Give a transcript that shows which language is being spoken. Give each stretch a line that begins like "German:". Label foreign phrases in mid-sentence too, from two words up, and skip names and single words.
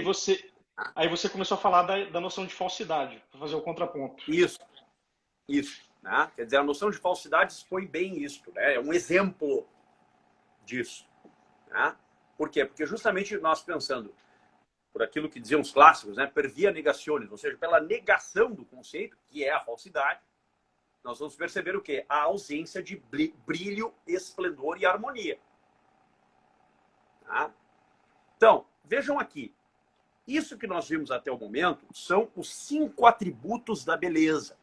Portuguese: E aí você começou a falar da noção de falsidade, para fazer o contraponto. Isso. Né? Quer dizer, a noção de falsidade expõe bem isso. Né? É um exemplo disso. Né? Por quê? Porque justamente nós pensando por aquilo que diziam os clássicos, né?
Latin: Per via negationis,
Portuguese: ou seja, pela negação do conceito, que é a falsidade, nós vamos perceber o quê? A ausência de brilho, esplendor e harmonia. Tá? Então, vejam aqui. Isso que nós vimos até o momento são os 5 atributos da beleza.